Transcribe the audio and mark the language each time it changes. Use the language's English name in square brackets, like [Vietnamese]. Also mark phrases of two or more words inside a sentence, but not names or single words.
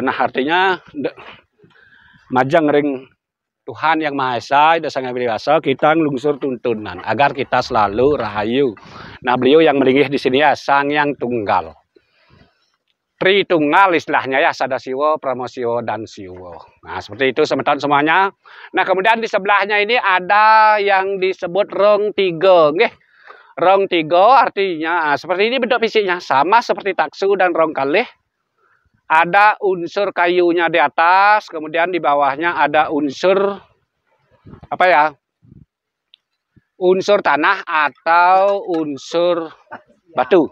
[Indonesian] Nah, artinya [Balinese] majang ring [Indonesian] Tuhan Yang Maha Esa, Ida Sang Hyang Widiwasa, kita [Balinese] ngelungsur tuntunan [Indonesian] agar kita selalu rahayu. Nah, beliau yang melinggih di sini ya Sang Hyang Tunggal. Tritunggal istilahnya ya, Sadasiwa, Pramosiwa, dan Siwa. Nah, seperti itu semeton semuanya. Nah, kemudian di sebelahnya ini ada yang disebut rong tiga, nggih. Rong tiga artinya seperti ini bentuk fisiknya, sama seperti taksu dan rong kalih. Ada unsur kayunya di atas, kemudian di bawahnya ada unsur apa ya? Unsur tanah atau unsur batu.